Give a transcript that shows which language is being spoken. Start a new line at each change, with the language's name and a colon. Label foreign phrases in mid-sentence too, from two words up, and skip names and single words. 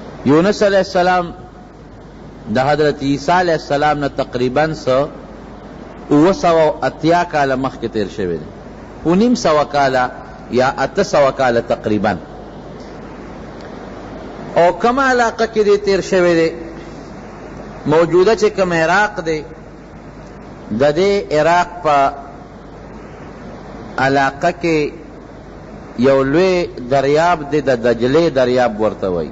Pashto: یونس
Arabic: علیہ السلام
Pashto: دا حضرت عیسیٰ
Arabic: علیہ السلام
Pashto: نا تقریباً 980 کاله مخکې تیر شوی دی، 900 کاله یا 800 کاله تقریباً. او کم علاقه کې دی تیر شوی دی؟ موجوده چې کم عراق دی، د دې عراق په علاقه کې یو لوی دریاب دی، د دجلې دریاب ورته وایي.